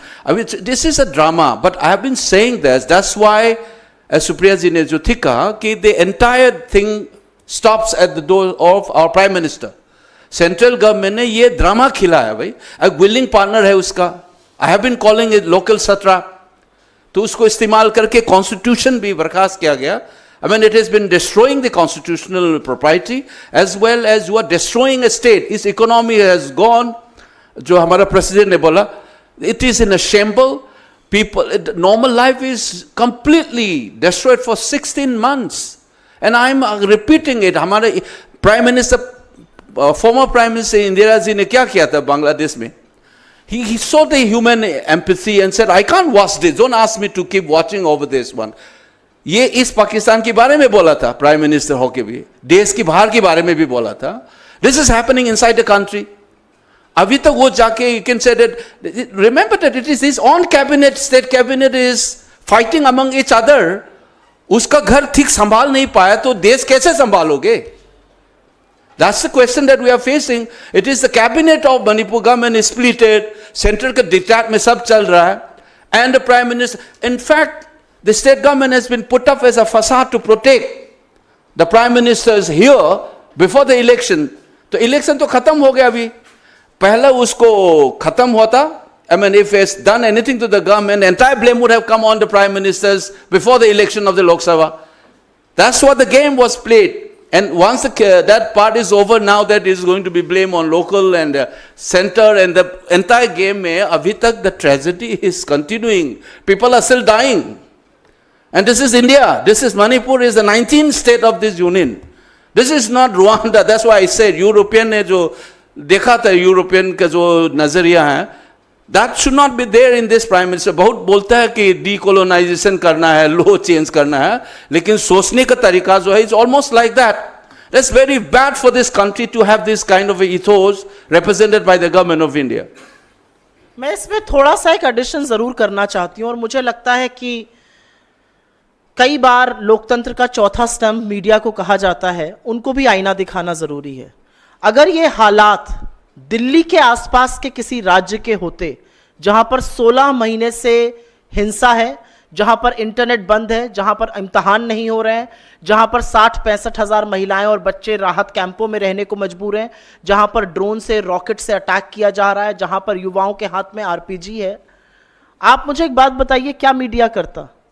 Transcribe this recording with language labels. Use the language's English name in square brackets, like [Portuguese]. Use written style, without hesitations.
[English] अभी this is a drama, but I have been saying that's why [Hindi] Supriya जी ने जो ठीक कहा कि [English] The entire thing stops at the door of our prime minister. [Hindi] Central government ने ये ड्रामा खिलाया भाई, एक विलिंग पार्टनर है उसका। [English] I have been calling it local सत्रा, [Hindi] तो उसको इस्तेमाल करके कॉन्स्टिट्यूशन भी बर्खास्त किया गया। [English] I mean, it has been destroying the constitutional propriety as well as you are destroying a state. Its economy has gone. [Hindi] जो हमारा president ने बोला, [English] it is in a shamble. People, normal life is completely destroyed for 16 months. And I'm repeating it. [Hindi] हमारे Prime Minister, former Prime Minister Indira जी ने क्या किया था बांग्लादेश में? [English] He saw the human empathy and said, I can't watch this. Don't ask me to keep watching over this one. [Hindi] ये इस पाकिस्तान के बारे में बोला था प्राइम मिनिस्टर होके भी, देश की बाहर के बारे में भी बोला था। [English] This is happening inside the country. [Hindi] अभी तक वो जाके [English] You can say that, remember that it is his own cabinet, state cabinet is fighting among each other. [Hindi] उसका घर ठीक संभाल नहीं पाया तो देश कैसे संभालोगे? [English] That's the question that we are facing. It is the cabinet of Manipur government is splitted, [Hindi] central का डिक्टेट में सब चल रहा है, [English] and the prime minister, in fact the state government has been put up as a facade to protect the prime ministers here before the election. [Hindi] तो election तो खत्म हो गया अभी, पहला उसको खत्म होता, [English] I mean if it's done anything to the government, entire blame would have come on the prime ministers before the election of the Lok Sabha. That's what the game was played. And once that part is over, now that is going to be blame on local and center, and the entire game [Hindi] में अभी तक [English] the tragedy is continuing. People are still dying. And this is India. This is Manipur is the 19th state of this union. This is not Rwanda. That's why I said [Hindi] European ने जो देखा था, European का जो नजरिया है, [English] that should not be there in this prime minister. [Hindi] बहुत बोलता है कि decolonization करना है, law change करना है, लेकिन सोचने का तरीका जो है [English] is almost like that. That's very bad for this country to have this kind of ethos represented by the government of India. [Hindi] मैं इसमें थोड़ा सा एक एडिशन जरूर करना चाहती हूँ, और मुझे लगता है कि कई बार लोकतंत्र का चौथा स्तंभ मीडिया को कहा जाता है, उनको भी आईना दिखाना जरूरी है। अगर ये हालात दिल्ली के आसपास के किसी राज्य के होते, जहां पर 16 महीने से हिंसा है, जहां पर इंटरनेट बंद है, जहां पर इम्तिहान नहीं हो रहे हैं, जहां पर 60-65 हजार महिलाएं और बच्चे राहत कैंपों में रहने को मजबूर हैं, जहां पर ड्रोन से, रॉकेट से अटैक किया जा रहा है, जहां पर युवाओं के हाथ में आरपीजी है, आप मुझे एक बात बताइए, क्या मीडिया करता?